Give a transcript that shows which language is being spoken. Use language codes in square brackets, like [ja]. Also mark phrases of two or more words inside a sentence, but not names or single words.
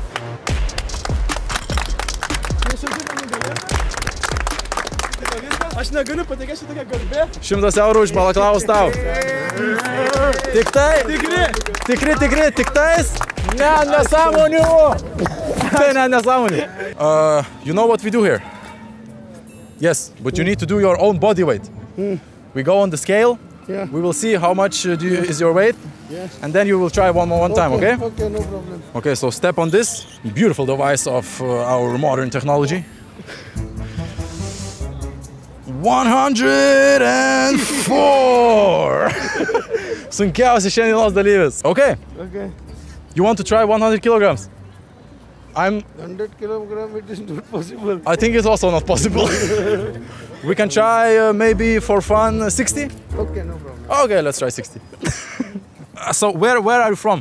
[lt] Aš negaliu patikėsiu tokia garbė. 100 eurų už balaklavus tau. Tik tai? Tikri, tais? Ne, nesąmonių. Tai ne, nesąmonių. [en] You know what we do here? Yes, but you need to do your own body weight. We go on the scale. Yeah. We will see how much is your weight. Yes. And then you will try one time, okay? Okay, no problem. Okay, so step on this beautiful device of our modern technology. 104! [lt] Sunkiausias šiandienos dalyvis. [en] Okay. Okay. You want to try 100 kilograms? 100 kilogram, it is not possible. I think it's also not possible. We can try maybe for fun 60? Okay, no problem. Okay, let's try 60. So where are you from?